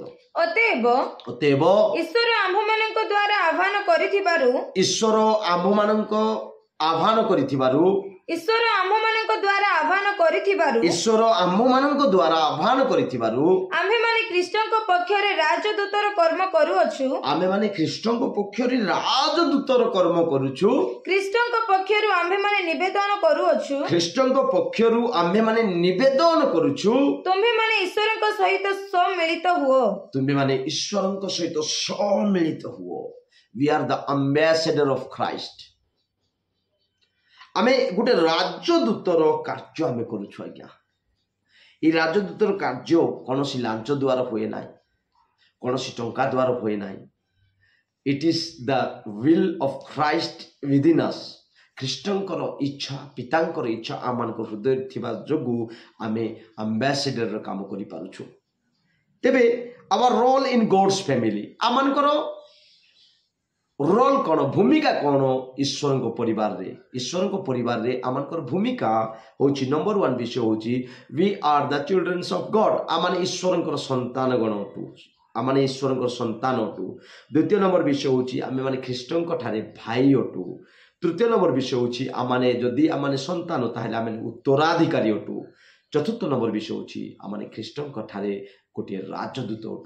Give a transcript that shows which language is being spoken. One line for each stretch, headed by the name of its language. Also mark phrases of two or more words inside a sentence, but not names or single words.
Odia: ଅତଏବ ଈଶ୍ୱର ଆମ୍ଭମାନଙ୍କ ଦ୍ୱାରା ଆହ୍ୱାନ କରିଥିବାରୁ ଈଶ୍ୱର ଆମମାନଙ୍କ ଦ୍ୱାରା ଆହ୍ୱାନ କରିଥିବାରୁ ଆମ୍ଭେମାନେ ଖ୍ରୀଷ୍ଟଙ୍କ ପକ୍ଷରେ ରାଜଦୂତର କର୍ମ କରୁଅଛୁ। ଖ୍ରୀଷ୍ଟଙ୍କ ପକ୍ଷରୁ ଆମ୍ଭେମାନେ ନିବେଦନ କରୁଛୁ। ତୁମ୍ଭେମାନେ ଈଶ୍ୱରଙ୍କ ସହିତ ସମ୍ମିଳିତ ହୁଅ।
English: We are the ambassador of Christ।
Odia: ଆମେ ଗୋଟେ ରାଜଦୂତର କାର୍ଯ୍ୟ ଆମେ କରୁଛୁ। ଆଜ୍ଞା, এই ରାଜଦୂତର କାର୍ଯ୍ୟ କୌଣସି ଲାଞ୍ଚ ଦ୍ୱାରା ହୁଏ ନାହିଁ, କୌଣସି ଟଙ୍କା ଦ୍ୱାରା ହୁଏ ନାହିଁ।
English: It is the will of Christ within us.
Odia: ଖ୍ରୀଷ୍ଟଙ୍କର ଇଚ୍ଛା, ପିତାଙ୍କର ଇଚ୍ଛା ଆମମାନଙ୍କ ହୃଦୟରେ ଥିବା ଯୋଗୁଁ ଆମେ ଆମ୍ବାସେଡରର କାମ କରିପାରୁଛୁ। ତେବେ
English: our role in God's family,
Odia: ଆମମାନଙ୍କର ରୋଲ୍ କ'ଣ, ଭୂମିକା କ'ଣ ଈଶ୍ୱରଙ୍କ ପରିବାରରେ ଆମମାନଙ୍କର ଭୂମିକା ହେଉଛି, ନମ୍ବର 1 ବିଷୟ ହେଉଛି,
English: we are the children of God।
Odia: ଆମମାନେ ଈଶ୍ୱରଙ୍କର ସନ୍ତାନ ଅଟୁ। ଦ୍ୱିତୀୟ ନମ୍ବର ବିଷୟ ହେଉଛି, ଆମେମାନେ ଖ୍ରୀଷ୍ଟଙ୍କ ଠାରେ ଭାଇ ଅଟୁ। ତୃତୀୟ ନମ୍ବର ବିଷୟ ହେଉଛି, ଯଦି ଆମମାନେ ସନ୍ତାନ, ତାହେଲେ ଆମେ ଉତ୍ତରାଧିକାରୀ ଅଟୁ। ଚତୁର୍ଥ ନମ୍ବର ବିଷୟ ହେଉଛି, ଆମମାନେ ଖ୍ରୀଷ୍ଟଙ୍କ ଠାରେ ଗୋଟିଏ ରାଜଦୂତ ଅଟୁ।